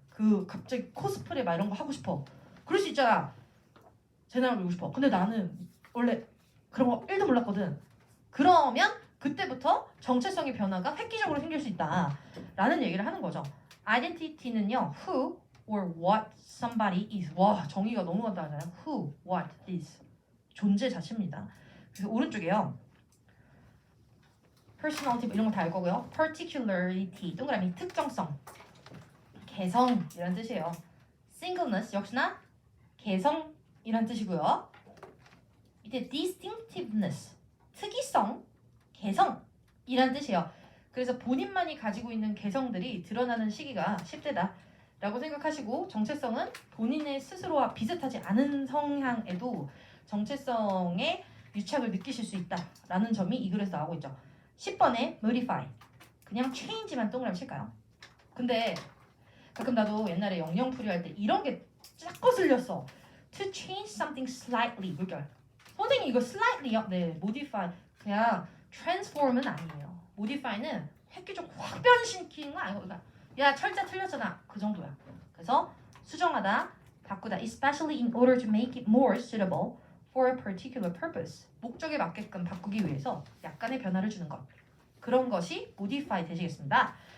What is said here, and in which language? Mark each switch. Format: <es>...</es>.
<ko>그 갑자기 코스프레 막 이런 거 하고 싶어. 그럴 수 있잖아. 쟤네랑 놀고 싶어. 근데 나는 원래 그런 거 1도 몰랐거든. 그러면 그때부터 정체성의 변화가 획기적으로 생길 수 있다 라는 얘기를 하는 거죠.</ko> <en>identity는요 who or what somebody is.</en> <ko>와 정의가 너무 간단하잖아요.</ko> <en>who, what, is</en> <ko>존재 자체입니다. 그래서 오른쪽에요 personality 이런 거 다 알 거고요. particularity 동그라미 특정성 개성이란 뜻이에요. singleness 역시나 개성이란 뜻이고요. 밑에 distinctiveness 특이성 개성이란 뜻이에요. 그래서 본인만이 가지고 있는 개성들이 드러나는 시기가 10대다 라고 생각하시고 정체성은 본인의 스스로와 비슷하지 않은 성향에도 정체성의 유착을 느끼실 수 있다라는 점이 이 글에서 나오고 있죠. 10번에 modify 그냥 change만 동그라미 칠까요? 근데 가끔 나도 옛날에 영영풀이 할 때 이런 게 쫙 거슬렸어.</ko> <en>To change something slightly</en> <ko>물결. 선생님 이거 slightly요? 네, modify 그냥 transform은 아니에요. modify는 획기적 확 변신시키는 거 아니고 그러니까 야 철자 틀렸잖아 그 정도야. 그래서 수정하다, 바꾸다</ko> <en>especially in order to make it more suitable for a particular purpose</en> <ko>목적에 맞게끔 바꾸기 위해서 약간의 변화를 주는 것 그런 것이 modify 되시겠습니다.</ko>